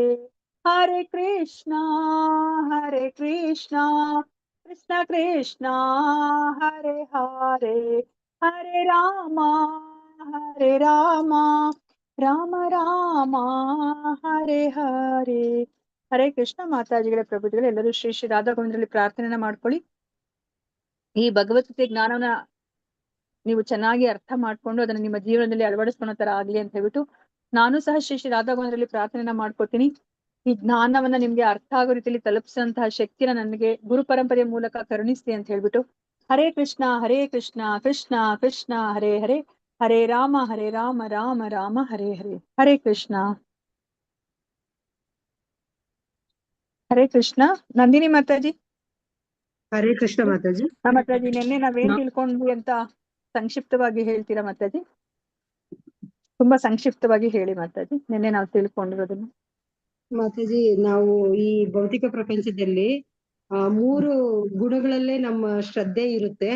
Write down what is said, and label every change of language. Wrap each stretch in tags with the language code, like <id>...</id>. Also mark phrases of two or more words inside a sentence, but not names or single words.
<sa>ಹರೇ ಕೃಷ್ಣ ಕೃಷ್ಣ ಕೃಷ್ಣ ಹರೇ ಹರೇ, ಹರೇ ರಾಮ ರಾಮ ರಾಮ ಹರೇ ಹರೇ.</sa> <kn>ಹರೇ ಕೃಷ್ಣ. ಮಾತಾಜಿಗಳ ಪ್ರಭುಗಳು ಎಲ್ಲರೂ ಶ್ರೀ ಶ್ರೀ ರಾಧಾ ಗೋವಿಂದರಲ್ಲಿ ಪ್ರಾರ್ಥನೆನ ಮಾಡ್ಕೊಳ್ಳಿ. ಈ ಭಗವದ್ಗೀತೆ ಜ್ಞಾನವನ್ನ ನೀವು ಚೆನ್ನಾಗಿ ಅರ್ಥ ಮಾಡ್ಕೊಂಡು ಅದನ್ನ ನಿಮ್ಮ ಜೀವನದಲ್ಲಿ ಅಳವಡಿಸ್ಕೊಳ್ಳೋ ತರ ಆಗ್ಲಿ ಅಂತ ಹೇಳ್ಬಿಟ್ಟು ನಾನು ಸಹ ಶ್ರೀ ಶ್ರೀ ರಾಧಾ ಗೋವಿಂದರಲ್ಲಿ ಪ್ರಾರ್ಥನೆನ ಮಾಡ್ಕೊತೀನಿ. ಈ ಜ್ಞಾನವನ್ನ ನಿಮ್ಗೆ ಅರ್ಥ ಆಗೋ ರೀತಿಯಲ್ಲಿ ತಲುಪಿಸುವಂತಹ ಶಕ್ತಿನ ನನಗೆ ಗುರು ಪರಂಪರೆಯ ಮೂಲಕ ಕರುಣಿಸ್ಲಿ ಅಂತ ಹೇಳ್ಬಿಟ್ಟು</kn> <sa>ಹರೇ ಕೃಷ್ಣ ಕೃಷ್ಣ ಕೃಷ್ಣ ಹರೇ ಹರೇ, ಹರೇ ರಾಮ ರಾಮ ರಾಮ ಹರೇ ಹರೇ. ಹರೇ ಕೃಷ್ಣ.</sa> <kn>ಹರೇ ಕೃಷ್ಣ. ನಂದಿನಿ ಮಾತಾಜಿ. ಹರೇ ಕೃಷ್ಣ ಮಾತಾಜಿ. ಮಾತಾಜಿ, ನಿನ್ನೆ ನಾವೇನ್ ತಿಳ್ಕೊಂಡ್ವಿ ಅಂತ ಸಂಕ್ಷಿಪ್ತವಾಗಿ ಹೇಳ್ತೀರಾ ಮಾತಾಜಿ? ತುಂಬಾ ಸಂಕ್ಷಿಪ್ತವಾಗಿ ಹೇಳಿ ಮಾತಾಜಿ, ನಿನ್ನೆ ನಾವು ತಿಳ್ಕೊಂಡಿರೋದನ್ನ. ಮಾತಾಜಿ, ನಾವು ಈ ಭೌತಿಕ ಪ್ರಪಂಚದಲ್ಲಿ 3 ಗುಣಗಳಲ್ಲೇ ನಮ್ಮ ಶ್ರದ್ಧೆ ಇರುತ್ತೆ.</kn>